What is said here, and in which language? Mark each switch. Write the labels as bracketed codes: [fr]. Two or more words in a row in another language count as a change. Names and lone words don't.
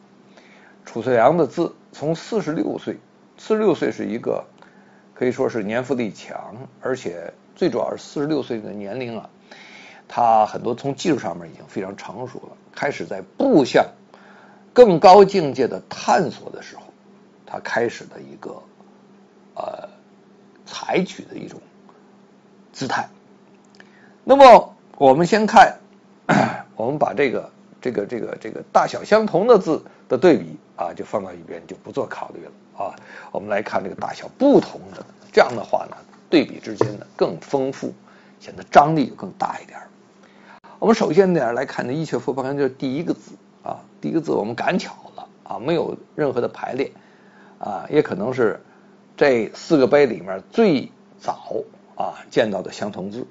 [zh] 褚遂良的字從46歲，46歲是一個可以說是年富力強，而且最主要是46歲的年齡啊，他很多從技術上面已經非常成熟了，開始在步向更高境界的探索的時候，他開始的一個採取的一種姿態。那麼我們先看，我們把這個大小相同的字的對比啊，就放到一邊，就不做考慮了啊。我們來看這個大小不同的，這樣的話呢，對比之間呢更豐富，顯得張力就更大一點。我們首先來看的一闕佛钹就是第一個字啊，第一個字我們趕巧了啊，沒有任何的排列啊，也可能是這四個碑裡面最早啊見到的相同字。